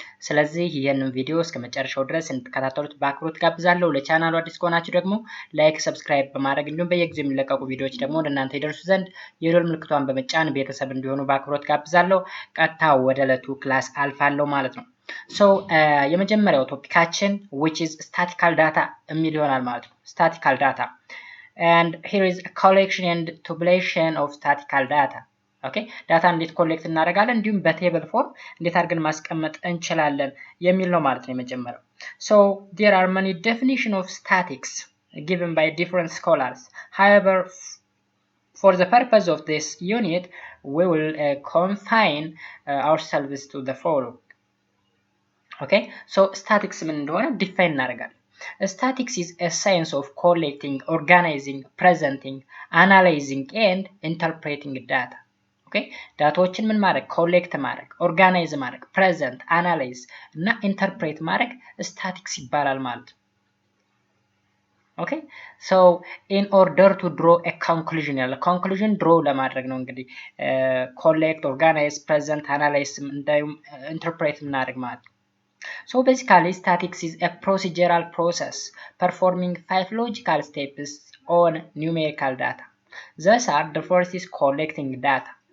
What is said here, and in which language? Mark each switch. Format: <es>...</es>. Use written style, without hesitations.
<am>ስለዚህ ይህንን ቪዲዮ እስከ መጨረሻው ድረስ እንድትከታተሉት በአክብሮት ጋብዛለሁ። ለቻናሉ አዲስ ከሆናችሁ ደግሞ ላይክ፣ ሰብስክራይብ በማድረግ እንዲሁም በየጊዜው የሚለቀቁ ቪዲዮዎች ደግሞ ወደ እናንተ ይደርሱ ዘንድ የደወል ምልክቷን በመጫን ቤተሰብ እንዲሆኑ በአክብሮት ጋብዛለሁ። ቀጥታ ወደ ዕለቱ ክላስ አልፋለሁ ማለት ነው። ሶ የመጀመሪያው ቶፒካችን</am> <en>which is statistical data</en> <am>የሚል ይሆናል ማለት ነው።</am> <en>statistical data and here is a collection and tabulation of statistical data.</en> <am>ኦኬ ዳታ እንዴት ኮሌክት እናደርጋለን እንዲሁም በቴብል ፎርም እንዴት አድርገን ማስቀመጥ እንችላለን የሚል ነው ማለት ነው የመጀመሪያው።</am> <en>So there are many definitions of statics given by different scholars. However, for the purpose of this unit, we will confine ourselves to the following. Okay, so statics</en> <am>ምን እንደሆነ ዲፋይን እናደርጋለን።</am> <en>Statics is a science of collecting, organizing, presenting, analyzing and interpreting data.</en> <am>Okay, ዳታዎችን ምን ማድረግ ኮሌክት ማድረግ፣ ኦርጋናይዝ ማድረግ፣ ፕሬዘንት፣ አናላይዝ እና ኢንተርፕሬት ማድረግ ስታቲክስ ይባላል ማለት ነው። ኦኬ ሶ ኢን ኦርደር ቱ ድሮ ኤ ኮንክሉዥን ያለ ኮንክሉዥን ድሮ ለማድረግ ነው እንግዲህ ኮሌክት፣ ኦርጋናይዝ፣ ፕሬዘንት፣ አናላይዝ እንዲሁም ኢንተርፕሬት እናደርግ ማለት ነው።</am> <en>So basically statics is a procedural process performing 5 logical steps on numerical data. Thus are the first is collecting data.</en>